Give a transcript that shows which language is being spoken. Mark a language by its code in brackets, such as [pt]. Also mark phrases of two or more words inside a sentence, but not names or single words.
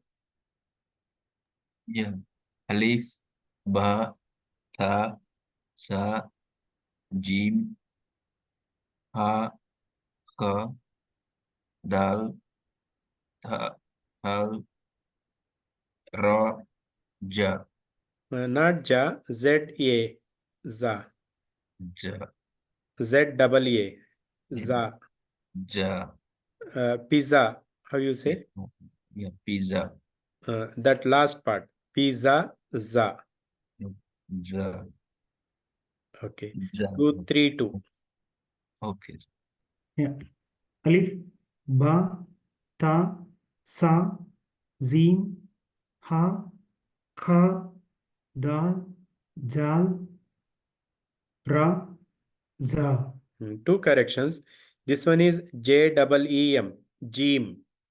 [en] Yeah. [ar] Alif, ba, ta, sa, jim, ha, kha, dal, hal, ra, [en] ja. Not Ja. Z-A. Za. Ja. Z-double-A. Za. Ja. Pizza. How you say? Yeah. Pizza. That last part. Pizza. Za. Ja. Okay. Ja. 2, 3, 2. Okay. Yeah. [ar] Alif, ba, ta, sa, jim, ha, kha, dal, zal, ra, za. [en] Two corrections. This one is J-E-E-M. Jim.